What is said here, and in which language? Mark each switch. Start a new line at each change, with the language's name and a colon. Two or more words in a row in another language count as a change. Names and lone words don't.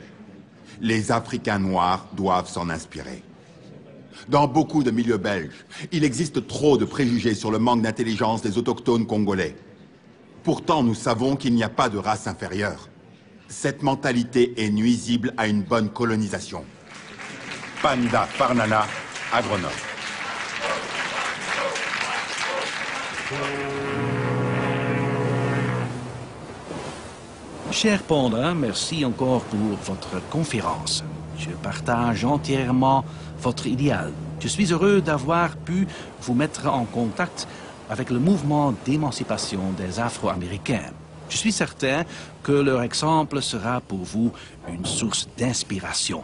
French: Les Africains noirs doivent s'en inspirer. Dans beaucoup de milieux belges, il existe trop de préjugés sur le manque d'intelligence des autochtones congolais. Pourtant, nous savons qu'il n'y a pas de race inférieure. Cette mentalité est nuisible à une bonne colonisation. Panda Farnana, agronome. Cher Panda, merci encore pour votre conférence. Je partage entièrement votre idéal. Je suis heureux d'avoir pu vous mettre en contact avec le mouvement d'émancipation des Afro-Américains. Je suis certain que leur exemple sera pour vous une source d'inspiration.